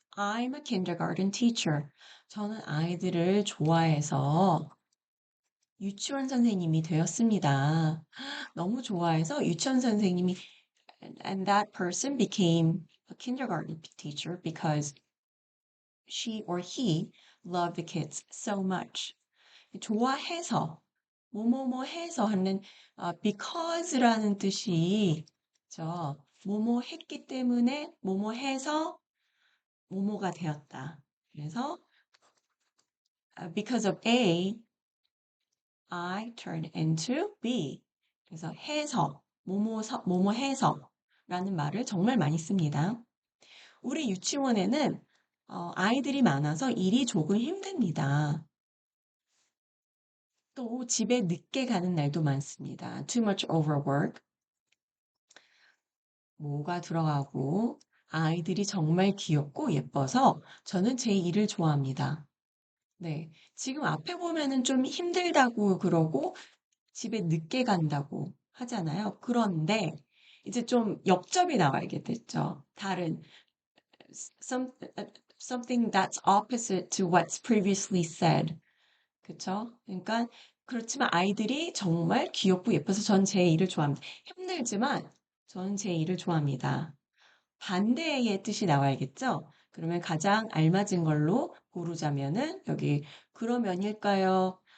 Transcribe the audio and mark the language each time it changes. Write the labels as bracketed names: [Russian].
[English] I'm a kindergarten teacher. [Korean] 저는 아이들을 좋아해서 유치원 선생님이 되었습니다. 너무 좋아해서 유치원 선생님이 [English] and that person became a kindergarten teacher because she or he loved the kids so much. [Korean] 좋아해서 뭐뭐뭐 해서 하는 because라는 뜻이 뭐뭐 했기 때문에 뭐뭐 해서 뭐뭐가 되었다. [English] 그래서 because of A, I turned into B. [Korean] 그래서 해서 뭐뭐 해서 라는 말을 정말 많이 씁니다. 우리 유치원에는 아이들이 많아서 일이 조금 힘듭니다. 또 집에 늦게 가는 날도 많습니다. [English] Too much overwork. [Korean] 뭐가 들어가고 아이들이 정말 귀엽고 예뻐서 저는 제 일을 좋아합니다. 네. 지금 앞에 보면은 좀 힘들다고 그러고 집에 늦게 간다고 하잖아요. 그런데 이제 좀 역접이 나와야겠죠. [English] 다른 some, something that's opposite to what's previously said. [Korean] 그쵸? 그러니까 그렇지만 아이들이 정말 귀엽고 예뻐서 전 제 일을 좋아합니다. 힘들지만 저는 제 일을 좋아합니다. 반대의 뜻이 나와야겠죠? 그러면 가장 알맞은 걸로 고르자면은 여기 그러면일까요?